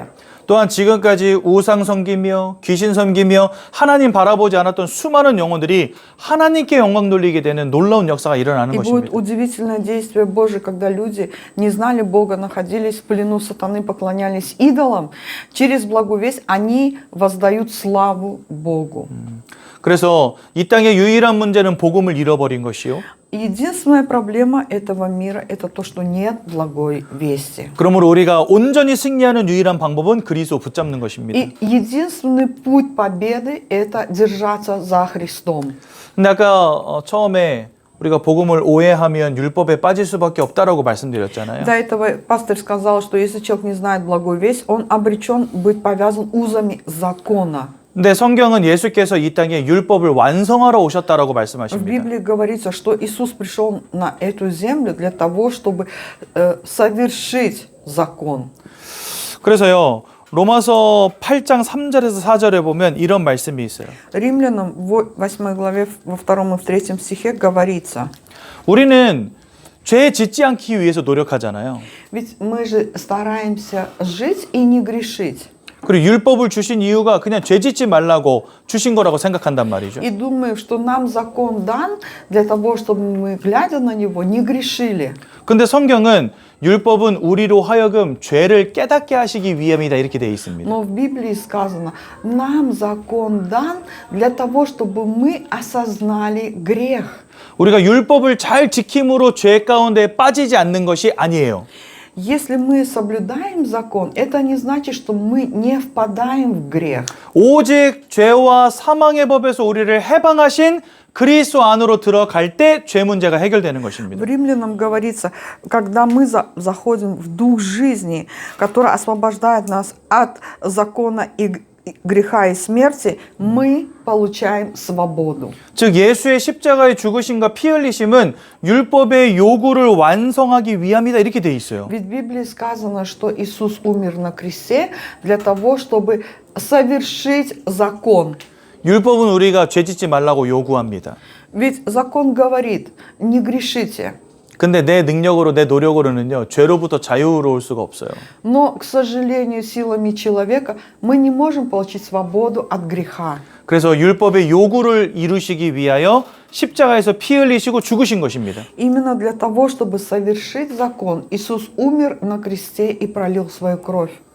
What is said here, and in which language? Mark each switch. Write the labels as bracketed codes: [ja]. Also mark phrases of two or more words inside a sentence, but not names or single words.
[ko] 또한 지금까지 우상 섬기며 귀신 섬기며 하나님 바라보지 않았던 수많은 영혼들이 하나님께 영광 돌리게 되는 놀라운 역사가 일어나는 [ru] И будет [ko] 것입니다. [ru] удивительное действие Божие, когда люди не знали Бога, находились в плену сатаны, поклонялись идолам. Через благую весть они воздают славу Богу. [ko] 그래서 이 땅의 유일한 문제는 복음을 잃어버린 것이요. [ru] Единственная проблема этого мира – это то, что нет благой вести. [ko] 그러므로 우리가 온전히 승리하는 유일한 방법은 그리스도 붙잡는 것입니다. [ru] И единственный путь победы – это держаться за Христом. [ko] 근데 아까 처음에 우리가 복음을 오해하면 율법에 빠질 수밖에 없다라고 말씀드렸잖아요. [ru] До этого пастор сказал, что если человек не знает благую весть, он обречен быть повязан узами закона. [ko] 근데 성경은 예수께서 이 땅에 율법을 완성하러 오셨다라고 [ru] В [ko] 말씀하십니다. [ru] Библии говорится, что Иисус пришел на эту землю для того, чтобы совершить закон. [ko] 그래서요. 로마서 8장 3절에서 4절에 보면 이런 말씀이 있어요. [ru] Римлянам в 8 главе, во 2 и в 3 стихе говорится, [ko] 우리는 죄 짓지 않기 위해서 노력하잖아요. [ru] ведь мы же стараемся жить и не грешить. [ko] 그리고 율법을 주신 이유가 그냥 죄 짓지 말라고 주신 거라고 생각한단 말이죠. [ru] И думаю, что нам закон дан для того, чтобы мы, глядя на него, не грешили. [ko] 근데 성경은 율법은 우리로 하여금 죄를 깨닫게 하시기 위함이다 이렇게 되어 있습니다. [ru] Но в Библии сказано, нам закон дан для того, чтобы мы осознали грех. [ko] 우리가 율법을 잘 지킴으로 죄 가운데 빠지지 않는 것이 아니에요. [ru] Если мы соблюдаем закон, это не значит, что мы не впадаем в грех. [ko] 오직 죄와 사망의 법에서 우리를 해방하신 그리스도 안으로 들어갈 때 죄 문제가 해결되는 [ru] В [ko] 것입니다. [ru] Римлянам говорится, когда мы заходим в дух жизни, который освобождает нас от закона и греха и смерти, мы получаем свободу. [ko] 즉 예수의 십자가의 죽으심과 피 흘리심은 율법의 요구를 완성하기 위함이다 이렇게 돼 있어요. [ru] Ведь в Библии сказано, что Иисус умер на кресте для того, чтобы совершить закон. [ko] 율법은 우리가 죄 짓지 말라고 요구합니다. [ru] Ведь закон говорит, не грешите. [ko] 근데 내 능력으로 내 노력으로는요 죄로부터 자유로울 수가 없어요. [ru] Но, к сожалению, силами человека мы не можем получить свободу от греха. [ko] 그래서 율법의 요구를 이루시기 위하여 십자가에서 피 흘리시고 죽으신 것입니다. [ru] Именно для того, чтобы совершить закон, Иисус умер на кресте и пролил свою кровь.